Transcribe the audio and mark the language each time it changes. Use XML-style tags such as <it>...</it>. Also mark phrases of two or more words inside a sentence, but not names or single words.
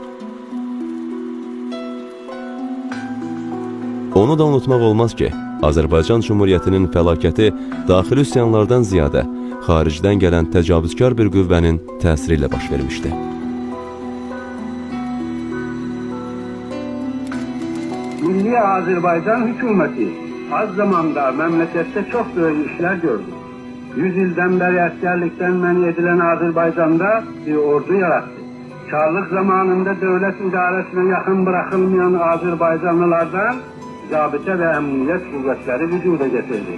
<az>Onu da unutmaq olmaz ki, Azərbaycan Cümhuriyyətinin fəlakəti daxili üsyanlardan ziyadə xaricdən gələn təcavüzkar bir qüvvənin təsiri ilə baş vermişdi.</az> <tr>Milli Azerbaycan hükümeti az zamanda memlekette çok böyle işler gördü. 100 yıldan beri askerlikten men edilen Azerbaycan'da bir ordu yarattı. Çarlık zamanında devlet idaresine yakın bırakılmayan Azerbaycanlılardan zabıta ve emniyet kuvvetleri vücuda getirdi.</tr>